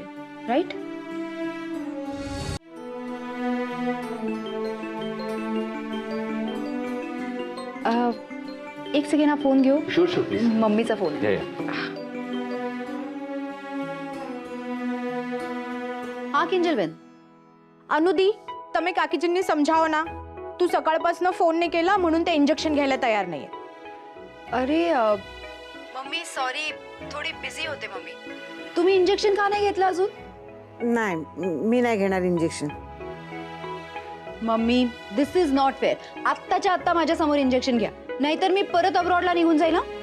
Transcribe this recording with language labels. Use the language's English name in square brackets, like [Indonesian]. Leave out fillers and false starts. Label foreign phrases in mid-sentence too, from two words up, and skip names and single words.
[Marathi] राईट? एक सेकंड, हा फोन घेऊ. [English] Sure please. [Marathi] मम्मीचा फोन. हा किंजलबेन. अनुदी, [Gujarati] તમે કાકીજીને સમજાવો ના. [Marathi] तू सकाळपासनो फोन नहीं केला म्हणून ते इंजेक्शन घ्यायला तयार नाहीये. अरे मम्मी सॉरी, थोडी बिझी होते मम्मी. तुम्ही इंजेक्शन का नाही घेतलं अजून? नाही, मी नाही घेणार इंजेक्शन. [English] Mummy this is not fair. [Marathi] आत्ताच्या आत्ता माझ्या समोर इंजेक्शन घ्या, नाहीतर मी परत अब्रॉडला निघून जाईल.